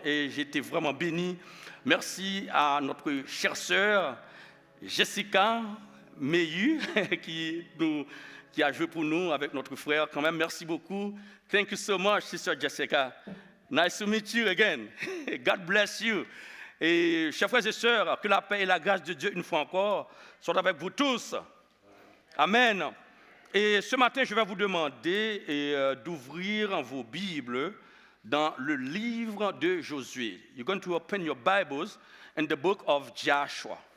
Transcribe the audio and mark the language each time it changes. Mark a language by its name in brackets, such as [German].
[French] Et j'ai été vraiment béni. Merci à notre chère sœur Jessica Meyu qui a joué pour nous avec notre frère. Quand même, merci beaucoup. [English] Thank you so much, Sister Jessica. Nice to meet you again. God bless you. [French] Et chers frères et sœurs, que la paix et la grâce de Dieu, une fois encore, soient avec vous tous. Amen. Et ce matin, je vais vous demander d'ouvrir vos Bibles dans le livre de Josué. [English] You're going to open your Bibles in the book of Joshua.